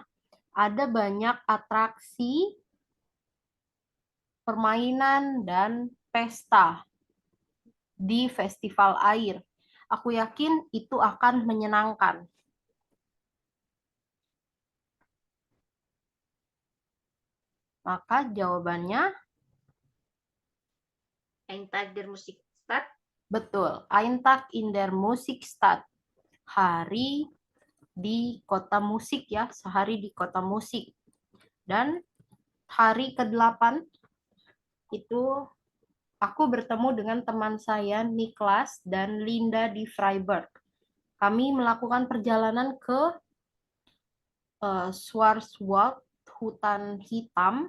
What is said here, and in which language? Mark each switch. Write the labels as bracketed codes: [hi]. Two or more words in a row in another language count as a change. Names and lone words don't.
[id] Ada banyak atraksi, permainan, dan pesta di festival air. Aku yakin itu akan menyenangkan. Maka jawabannya [de] Eintag der Musikstadt. [id] betul. [de] Ein Tag in der Musikstadt. [id] Hari di kota musik ya, sehari di kota musik. Dan hari ke-8 itu aku bertemu dengan teman saya Niklas dan Linda di Freiburg. Kami melakukan perjalanan ke Schwarzwald, hutan hitam.